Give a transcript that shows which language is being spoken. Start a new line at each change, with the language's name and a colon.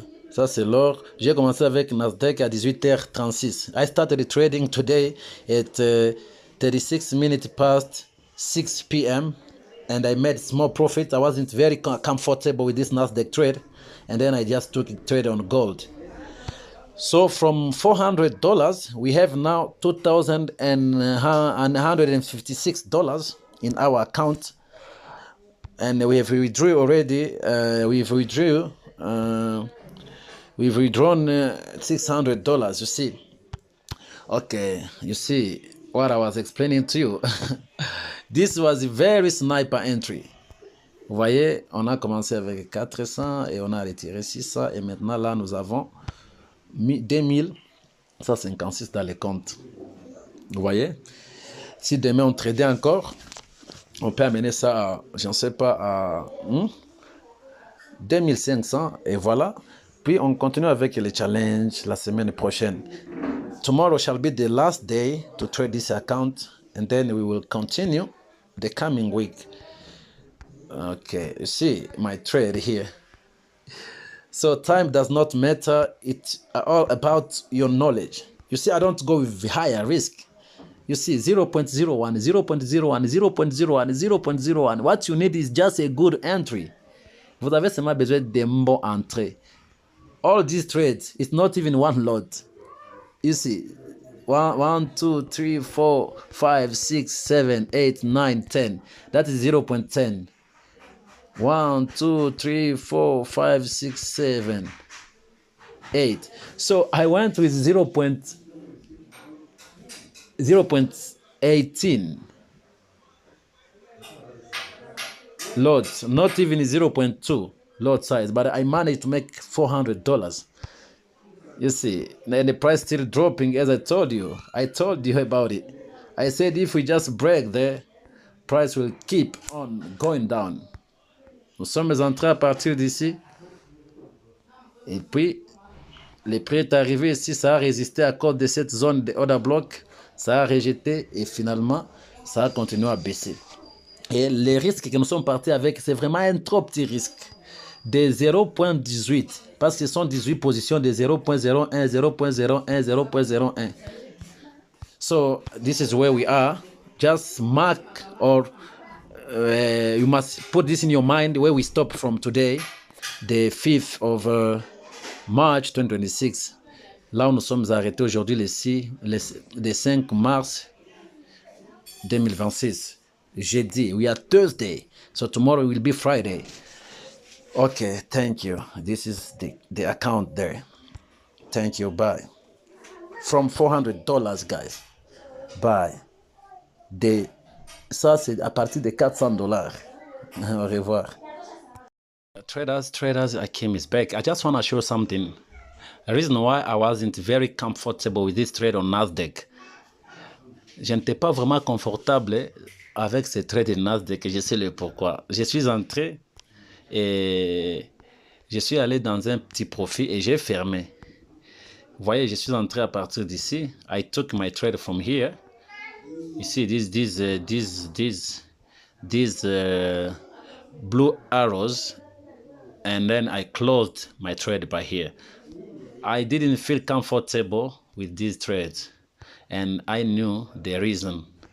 French: Ça c'est l'or. J'ai commencé avec Nasdaq à 18h36.
English: I started trading today at 36 minutes past 6 p.m. and I made small profit. I wasn't very comfortable with this Nasdaq trade, and then I just took a trade on gold. So from $400, we have now $2,156 in our account, and we have withdrew already. We've withdrawn $600. You see, okay. You see, what I was explaining to you. This was a very sniper entry.
French: Vous voyez, on a commencé avec 400 et on a retiré 600 et maintenant là nous avons 2156 dans les comptes. Vous voyez, si demain on tradait encore, on peut amener ça à, je ne sais pas, à 2500 et voilà. Puis on continue avec les challenges la semaine prochaine.
English: Tomorrow shall be the last day to trade this account and then we will continue the coming week. Okay, you see my trade here. So time does not matter. It's all about your knowledge. You see, I don't go with higher risk. You see, 0.01, 0.01, 0.01, 0.01. What you need is just a good entry.
French: Vous avez seulement besoin d'un bon entrée.
English: All these trades, it's not even one lot. You see, 1, 2, 3, 4, 5, 6, 7, 8, 9, 10. That is 0.10. 1, 2, 3, 4, 5, 6, 7, 8. So I went with 0.18 lots, not even 0.2 lot size, but I managed to make $400. You see, and the price still dropping as I told you. I told you about it. I said if we just break there, price will keep on going down.
French: Nous sommes entrés à partir d'ici. Et puis, le prix est arrivé ici, ça a résisté à cause de cette zone de order block. Ça a rejeté et finalement, ça a continué à baisser. Et les risques que nous sommes partis avec, c'est vraiment un trop petit risque. De 0.18. Parce que ce sont 18 positions de 0.01, 0.01, 0.01.
English: So, this is where we are. Just mark or you must put this in your mind where we stop from today, the 5th of March 2026.
French: Là où nous sommes arrêtés aujourd'hui, le 5 mars 2026. Jeudi,
English: we are Thursday, so tomorrow will be Friday. Okay, thank you. This is the account there. Thank you, bye. From $400, guys. Bye.
French: Ça, c'est à partir de $400. Au revoir.
English: Traders, Akim is back. I just want to show something. The reason why I wasn't very comfortable with this trade on Nasdaq.
French: Je n'étais pas vraiment confortable avec ce trade de Nasdaq et je sais le pourquoi. Je suis entré et je suis allé dans un petit profit et j'ai fermé. Vous voyez, je suis entré à partir d'ici.
English: I took my trade from here. You see these blue arrows, and then I closed my trade by here. I didn't feel comfortable with these trades, and I knew the reason.